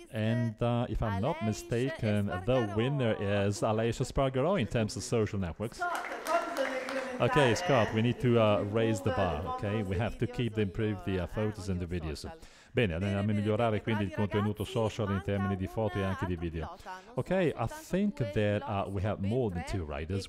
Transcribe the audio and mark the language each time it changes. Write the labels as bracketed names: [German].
[English] And if I'm not mistaken, the winner is Alessia Spargaro in terms of social networks. Okay, Scott, we need to raise the bar, okay? We have to keep improve the photos and the videos. [Italian] Bene, andiamo a migliorare quindi il contenuto social in termini di foto e anche di video. [English] Okay, I think that we have more than 2 riders.